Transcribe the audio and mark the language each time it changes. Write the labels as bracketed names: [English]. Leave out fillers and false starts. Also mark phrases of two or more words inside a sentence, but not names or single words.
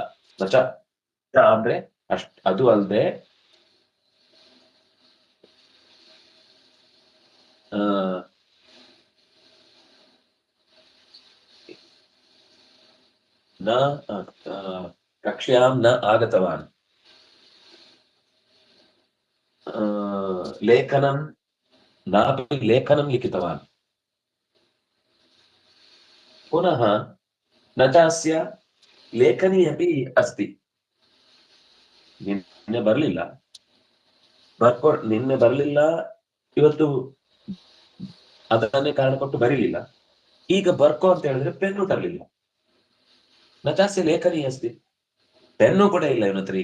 [Sanskrit] ನಚ [Kannada] ಅಂದ್ರೆ ಅದು ಅಲ್ಲದೆ [Sanskrit] ನ ಕಕ್ಷ್ಯಾಂ ನ ಆಗತವಾನ್, ಲೇಖನಂ ನಾಪಿ ಲೇಖನಂ ಲಿಖಿತವಾನ್. ಪುನಃ ನಚಾಸ್ಯ ಲೇಖನಿ ಅಪಿ ಅಸ್ತಿ, [Kannada] ನಿನ್ನೆ ಬರ್ಲಿಲ್ಲ, ನಿನ್ನೆ ಬರ್ಲಿಲ್ಲ, ಇವತ್ತು ಅದನ್ನೇ ಕಾರಣ ಕೊಟ್ಟು ಬರೀಲಿಲ್ಲ, ಈಗ ಬರ್ಕೋ ಅಂತ ಹೇಳಿದ್ರೆ ಪೆನ್ನು ತರಲಿಲ್ಲ. [Sanskrit] ನಚಾಸ್ಯ ಲೇಖನಿ ಅಸ್ತಿ, [Kannada] ಪೆನ್ನು ಕೂಡ ಇಲ್ಲ ಇವನ ಹತ್ರ.